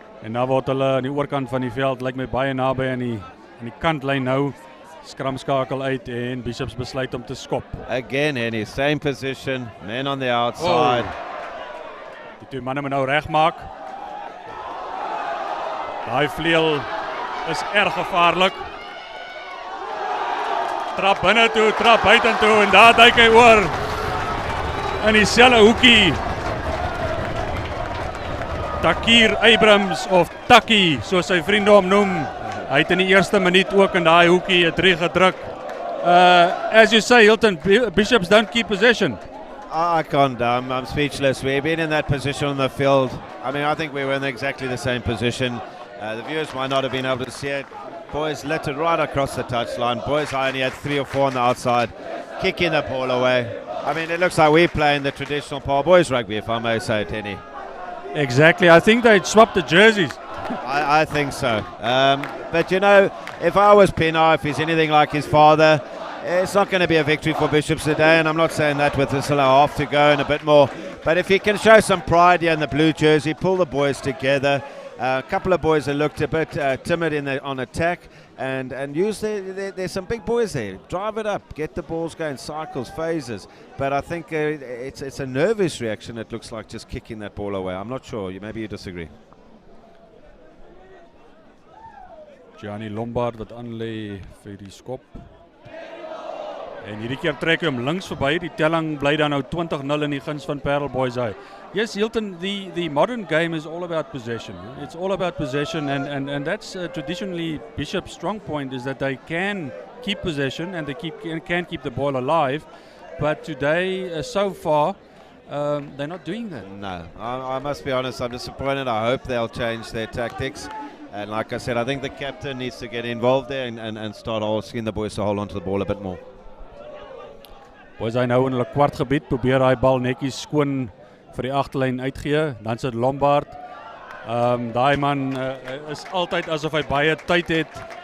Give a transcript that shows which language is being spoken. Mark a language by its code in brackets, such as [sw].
[af] En nou word hulle aan die oorkant van die veld, lyk my baie naby aan die kantlyn nou. Skramskakel uit en Bishops besluit om te skop. [en] Again, Hennie, same position, men on the outside. [af] Die twee manne moet nou regmaak. Daai vleuel is erg gevaarlik. Trap binne toe, trap buitentoe en daar duik hy oor. In dieselfde hoekie. Takir Abrahams of Taki, soos sy vriende hom noem. Hy het in die eerste minuut ook in daai hoekie 'n 3 gedruk. [en] As you say, Hilton, Bishops don't keep possession. I can't, I'm speechless. We've been in that position on the field. I mean, I think we were in exactly the same position. The viewers might not have been able to see it. Boys littered right across the touchline. Boys High only had 3 or 4 on the outside, kicking the ball away. I mean, it looks like we're playing the traditional Paarl Boys rugby, if I may say it, Hennie. Exactly. I think they swapped the jerseys. I think so. But you know, if I was Pienaar, if he's anything like his father, it's not going to be a victory for Bishops today, and I'm not saying that with still a half to go and a bit more. But if he can show some pride here in the blue jersey, pull the boys together. A couple of boys that looked a bit timid on attack, and use there's some big boys there. Drive it up, get the balls going, cycles, phases. But I think it's a nervous reaction. It looks like just kicking that ball away. I'm not sure. Maybe you disagree. [af] Gianni Lombaard wat aanlê vir die skop. En hierdie keer trek hy hom links verby. Die telling bly dan nou 20-0 in die guns van Paarl Boys High. [en] Yes, Hilton, the modern game is all about possession. It's all about possession, and that's traditionally Bishop's strong point, is that they can keep possession and they can keep the ball alive. But today, so far, they're not doing that. No, I must be honest, I'm disappointed. I hope they'll change their tactics. And like I said, I think the captain needs to get involved there and start asking the boys to hold on to the ball a bit more. [af] Boys hy nou in hulle kwartgebied, probeer hy bal netjies skoon vir die agterlyn uitgee, dan sit Lombaard. Daai man is altyd asof hy baie tyd het.